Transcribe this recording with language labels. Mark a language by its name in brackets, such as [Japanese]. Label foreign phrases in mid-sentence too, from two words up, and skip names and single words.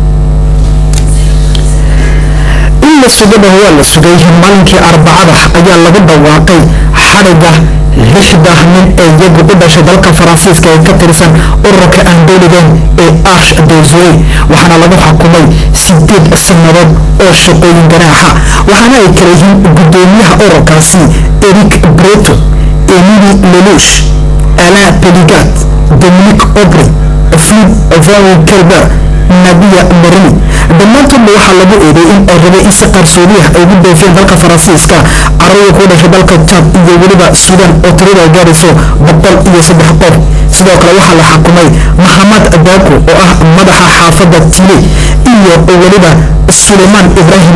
[Somali] la sugada waa la sugay maalinkii Arbacada ayaa lagu dhawaaqay xariga 6 nin ee iyagu u dhashay dalka Faransiiska ee ka tirsan ururka aan dowladeena ee Arche Dozey waxaana lagu xukumay 8 sanadood oo shaqooyin ganaaxa waxaana ay kala yihiin gudoomiyaha ururkaasi Eric Breton Emily Lelouch Alain Peligat Dominique Aubry Philippe Van Kelber Nadia Marini dhammaantood waxaa lagu eedeeyay in ay rabeen in si qarsoodi ah ay ugu dhoofiyeen dalka Faransiiska carruur ku dhashay dalka Chad iyo weliba Sudan oo tirada gaarayso 103 qof sidoo kale waxaa la xukumay Mohamed Dako oo ah madaxa xaafadda Tile iyo weliba Suleiman Ibrahim